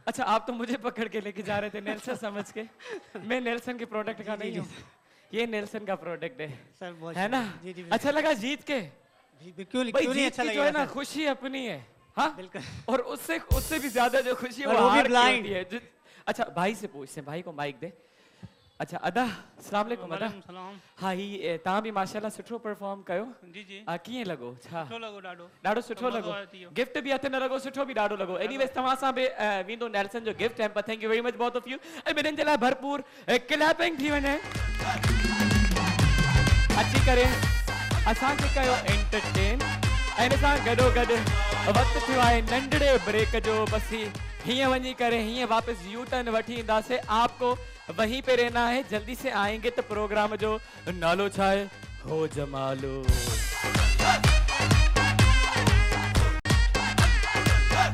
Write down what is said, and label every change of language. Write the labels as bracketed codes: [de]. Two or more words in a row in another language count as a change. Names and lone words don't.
[hi] अच्छा, आप तो मुझे पकड़ के लेके जा रहे थे नेल्सन समझ के। मैं नेल्सन के प्रोडक्ट का नहीं हूँ, ये नेल्सन का प्रोडक्ट है सर, बहुत है ना। जी, अच्छा लगा जीत के? क्यों नहीं अच्छा जो है ना, खुशी अपनी है। हाँ बिल्कुल। और उससे भी ज्यादा जो खुशी है वो हार भी की blind होती है। अच्छा, भाई से पूछते, भाई को माइक दे। अच्छा, अदा [ar] السلام عليكم. [sd] अदा हाँ, ही तव्हां बि माशाल्लाह सुठो परफॉर्म कयो। जी कीअं लॻो? छा सुठो लॻो? ॾाढो सुठो लॻो। गिफ्ट बि हथ न लॻो, सुठो बि ॾाढो लॻो। एनीवेज, तव्हां सां बि वेंदो नेल्सन जो गिफ्ट है। [en] Thank you very much both of you. [sd] ऐं ॿिन्हिनि जे लाइ भरपूर क्लैपिंग थी वञे। अची करे असांखे कयो एंटरटेन। ऐं इन सां गॾोगॾु वक़्तु थियो आहे नंढड़े ब्रेक जो। बस हीअं वञी करे हीअं वापसि यू टर्न वठी ईंदासीं। [hi] आपको वहीं पे रहना है, जल्दी से आएंगे [sd] तो प्रोग्राम जो नालो छा है? हो जमालो।